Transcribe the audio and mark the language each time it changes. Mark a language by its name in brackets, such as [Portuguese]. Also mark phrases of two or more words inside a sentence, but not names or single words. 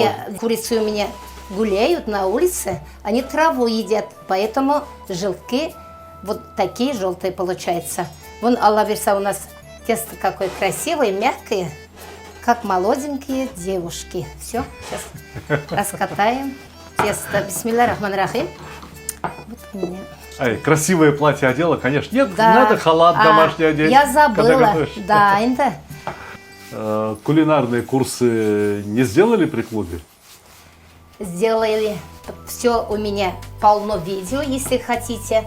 [Russian] Желтые курицы у меня гуляют на улице, они траву едят, поэтому желтки вот такие желтые получаются. Вон, Аллах верса, у нас тесто какое красивое, мягкое, как молоденькие девушки. Все, сейчас раскатаем тесто. [Arabic] بسم الله الرحمن الرحيم. [Russian] Вот у меня. Ай, красивое платье одела, конечно. Нет, Да. надо халат домашний одеть. Я когда забыла. готовишь. Да, это. Кулинарные курсы не сделали при клубе? Сделали. Все у меня полно видео, если хотите.